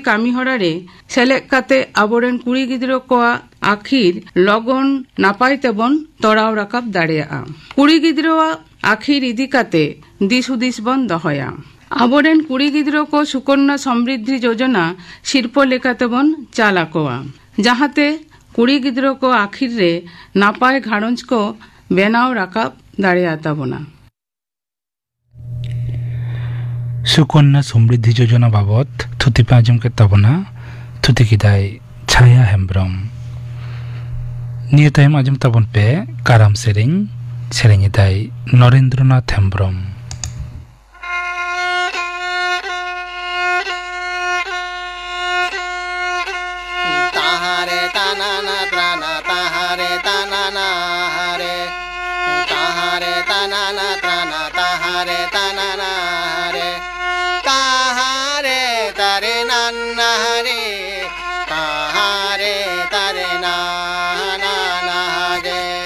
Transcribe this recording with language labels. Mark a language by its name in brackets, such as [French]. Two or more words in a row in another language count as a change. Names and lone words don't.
[Santali] कामी हरा रे सेलेक्ट काते आबोरेन कुड़ी गिद्रो कोआ आखिर लगन नापाय तेबन तोड़ाव राकाब दाड़ेयागᱼा कुड़ी गिद्रोआ आखिर इदी काते दिस हुदिस बन दहया आबोरेन कुड़ी गिद्रो को सुकन्या समृद्धि योजना शिल्प लेकाते बन चालाकोआ जहाते कुड़ी गिद्रो को आखिर रे नापाय घारंज को बेनाव राकाब दाड़ेया ताबोना सुकन्या समृद्धि योजना बाबत थुति पे आजम के ताबोना थुति किदाय छाया हेम्ब्रम निये टाइम आजम ताबोन पे काराम सेरें सेरेंगिदाय नरेंद्रनाथ हेम्ब्रम ताहारे तानाना त्राना ताहारे तानाना हरे ताहारे तानाना त्राना ताहारे तानाना हरे ताहारे तारे नाना हरे ताहारे तारे नाना हरे